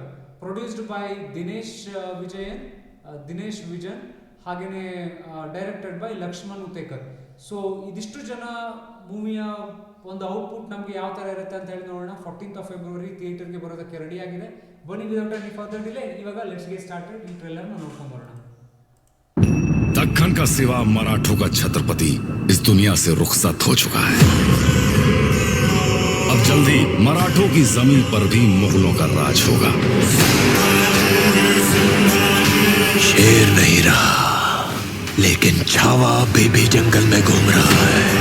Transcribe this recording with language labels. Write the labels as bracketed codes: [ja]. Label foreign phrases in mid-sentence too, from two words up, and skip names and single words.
[en] produced by Dinesh Vijan, ಹಾಗೆಯೇ directed by Laxman Utekar. [kn] ಸೊ ಇದಿಷ್ಟು ಜನ ಮೂವಿಯ ಒಂದು ಔಟ್ಪುಟ್ ನಮಗೆ ಯಾವ ಥರ ಇರುತ್ತೆ ಅಂತ ಹೇಳಿ ನೋಡೋಣ. 14th February ಥಿಯೇಟರ್ಗೆ ಬರೋದಕ್ಕೆ ರೆಡಿಯಾಗಿದೆ. [en] ಬನ್ನಿ without any further delay ಇವಾಗ let's get started. [kn] ಈ ಟ್ರೈಲರ್ನ ನೋಡ್ಕೊಂಡು ಬರೋಣ. [hi] दक्कन का सिवा मराठों का छत्रपति इस दुनिया से रुखसत हो चुका है. अब जल्दी मराठों की जमीन पर भी मुगलों का राज होगा. शेर नहीं रहा, लेकिन छावा बेबी जंगल में घूम रहा है.